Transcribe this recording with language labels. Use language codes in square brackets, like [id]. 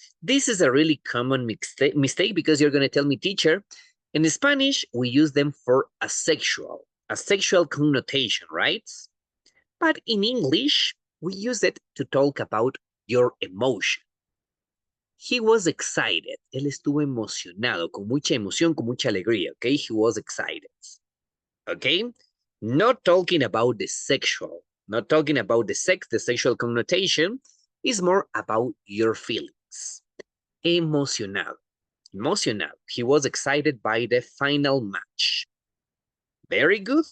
[en] This is a really common mistake because you're going to tell me, teacher, in Spanish, we use them for a sexual connotation, right? But in English, we use it to talk about your emotion. He was excited. [es] Él estuvo emocionado, con mucha emoción, con mucha alegría, okay? [en] He was excited, okay? Not talking about the sexual, not talking about the sexual connotation, is more about your feelings. Emocionado. He was excited by the final match. Very good.